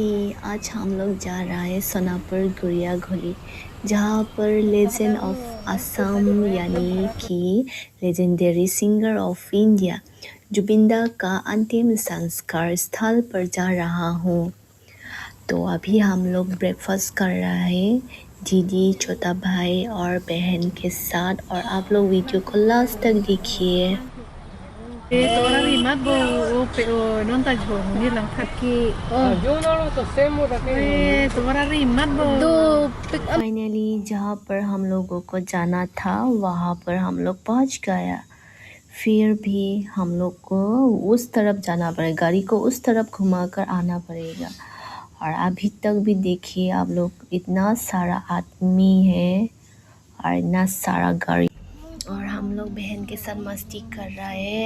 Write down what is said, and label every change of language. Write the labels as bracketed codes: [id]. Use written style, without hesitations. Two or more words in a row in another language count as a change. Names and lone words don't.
[hi] आज हम लोग जा रहा है सोनापुर गुड़िया घोली, जहाँ पर [en] legend of Assam [hi] यानी कि [en] legendary singer of India [hi] जुबिंदा का अंतिम संस्कार स्थल पर जा रहा हूँ। तो अभी हम लोग ब्रेकफास्ट कर रहा है दीदी, छोटा भाई और बहन के साथ, और आप लोग वीडियो को लास्ट तक देखिए। Tora rimat bo o non ta jo ni lang thaki tora rimat bo फाइनली जहाँ पर हम लोगों को जाना था वहाँ पर हम लोग पहुँच गया। फिर भी हम लोग को उस तरफ जाना पड़ेगा, गाड़ी को उस तरफ घुमाकर आना पड़ेगा। और अभी तक भी देखिए आप लोग, इतना सारा आदमी है और इतना सारा गाड़ी, और हम लोग बहन के साथ मस्ती कर रहा है।